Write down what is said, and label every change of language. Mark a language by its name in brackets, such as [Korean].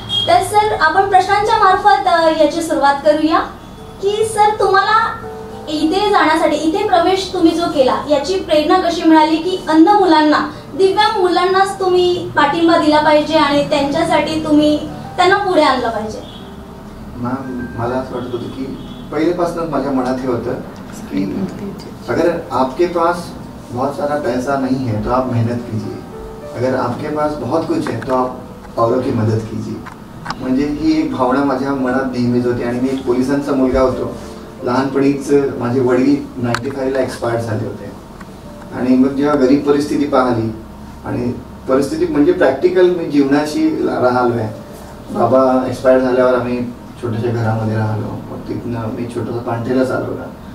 [Marathi] तर सर आपण प्रश्नांच्या मार्फत याची सुरुवात करूया की सर तुम्हाला इथे जाण्यासाठी, इथे प्रवेश तुम्ही जो केला याची प्रेरणा कशी मिळाली की अंध मुलांना, दिव्यांग मुलांनाच तुम्ही पाठिंबा दिला पाहिजे आणि त्यांच्यासाठी तुम्ही त्यांना पुढे आणलं पाहिजे? मला असं वाटत होतं की [Hindi] पहिलेपासूनच माझ्या मनात हे होतं की अगर आपके पास बहुत सारा पैसा नहीं है तो आप मेहनत कीजिए, अगर आपके पास बहुत कुछ है तो आप औरों की मदत कीजिए। [Marathi] म्हणजे ही एक भावना माझ्या मनात नेहमीच होती आणि मी एक पोलिसांचा मुलगा होतो। लहानपणीच माझे वडील 95 ला एक्सपायर झाले होते आणि मग जेव्हा गरीब परिस्थिती पाहिली आणि परिस्थिती म्हणजे प्रॅक्टिकल मी जीवनाशी राहिलो आहे। बाबा एक्सपायर झाल्यावर आम्ही छोट्याशा घरामध्ये राहिलो, मग तिथनं मी छोटासा पांठेला चालवला।